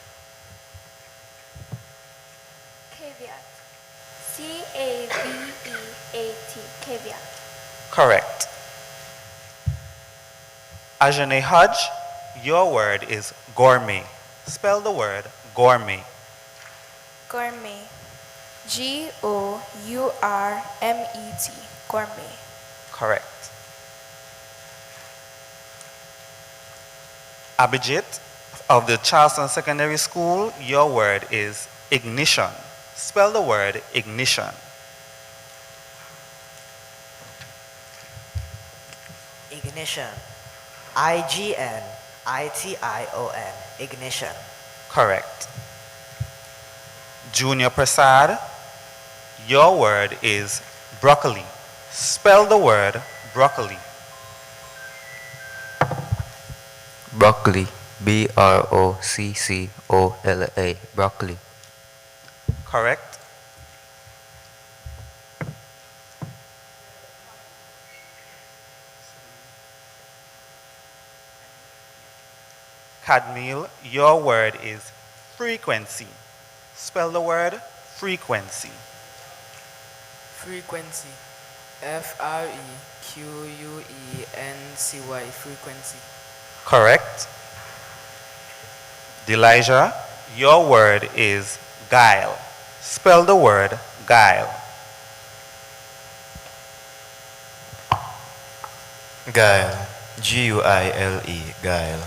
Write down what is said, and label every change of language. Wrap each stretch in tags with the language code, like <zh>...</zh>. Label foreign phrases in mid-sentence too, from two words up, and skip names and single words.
<en>Caveat. C-A-V-E-A-T. Caveat. Correct. Ajane Hodge, your word is gourmet. Spell the word gourmet. Gourmet. G-O-U-R-M-E-T. Gourmet. Correct. Abhijit of the Charleston Secondary School, your word is ignition. Spell the word ignition. Ignition. I-G-N-I-T-I-O-N. Ignition. Correct. Junior Prasad, your word is broccoli. Spell the word broccoli. Broccoli. B-R-O-C-C-O-L-A. Broccoli. Correct. Cadmiel, your word is frequency. Spell the word frequency. Frequency. F-R-E-Q-U-E-N-C-Y. FRENCY, frequency. Correct. Elijah, your word is guile. Spell the word guile. Guile. Guile. Guile.</en>